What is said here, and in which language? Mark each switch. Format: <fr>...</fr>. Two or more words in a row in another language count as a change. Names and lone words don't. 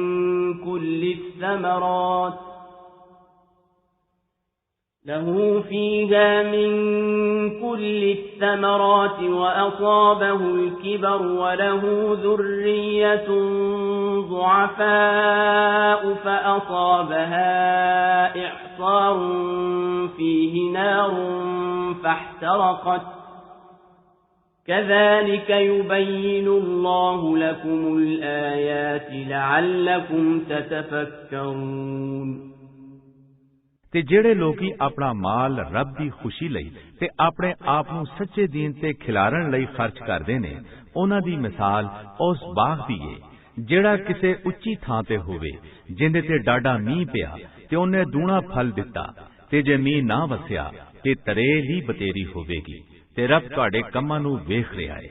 <ar>كل الثمرات وأصابه الكبر وله ذرية ضعفاء فأصابها إعصار فيه نار فاحترقت كذلك يبين الله لكم الآيات لعلكم تتفكرون</ar> <pa>ਤੇ ਜਿਹੜੇ ਲੋਕੀ ਆਪਣਾ ਮਾਲ ਰੱਬ ਦੀ ਖੁਸ਼ੀ ਲਈ ਤੇ ਆਪਣੇ ਆਪ ਨੂੰ ਸੱਚੇ ਦੀਨ ਤੇ ਖਿਲਾਰਨ ਲਈ ਖਰਚ ਕਰਦੇ ਨੇ, ਉਹਨਾਂ ਦੀ ਮਿਸਾਲ ਉਸ ਬਾਗ ਦੀ ਏ ਜਿਹੜਾ ਕਿਸੇ ਉੱਚੀ ਥਾਂ ਤੇ ਹੋਵੇ, ਜਿੰਦੇ ਤੇ ਡਾਢਾ ਮੀਂਹ ਪਿਆ ਤੇ ਉਹਨੇ ਦੂਣਾ ਫਲ ਦਿੱਤਾ, ਤੇ ਜੇ ਮੀਂਹ ਨਾ ਵਸਿਆ ਤੇ ਤਰੇਲ ਹੀ ਬਤੇਰੀ ਹੋਵੇਗੀ, ਤੇ ਰੱਬ ਤੁਹਾਡੇ ਕੰਮਾਂ ਨੂੰ ਵੇਖ ਰਿਹਾ ਏ।</pa>